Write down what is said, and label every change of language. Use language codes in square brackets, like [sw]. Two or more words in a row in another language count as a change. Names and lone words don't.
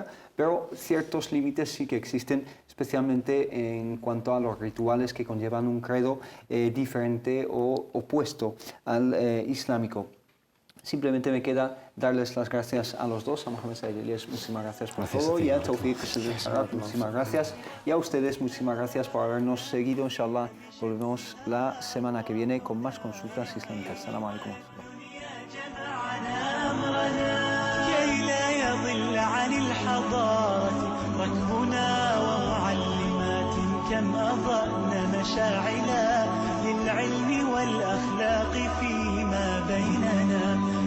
[es] Pero ciertos límites sí que existen, especialmente en cuanto a los rituales que conllevan un credo diferente o opuesto al islámico. Simplemente me queda darles las gracias a los dos, a Mohamed Said Elias, muchísimas gracias por todo, y a Tawfiq, muchísimas gracias, y a ustedes, muchísimas gracias por habernos seguido. [ar] إن شاء الله, [es] volvemos la semana que viene con más consultas islámicas. [ar] سلام عليكم. كم أضأنا مشاعلا للعلم والأخلاق فيما بيننا